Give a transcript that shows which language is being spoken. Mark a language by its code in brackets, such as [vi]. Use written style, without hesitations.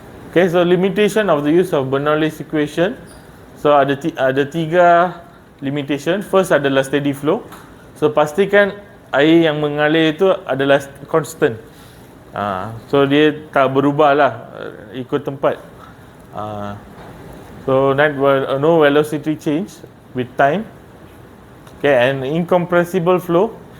[en] Okay, so limitation of the use of Bernoulli's equation. [ms] So ada 3 limitation. First adalah steady flow. So pastikan air yang mengalir itu adalah constant. So dia tak berubah lah ikut tempat. [en] So that no velocity change with time. Okay, and incompressible flow.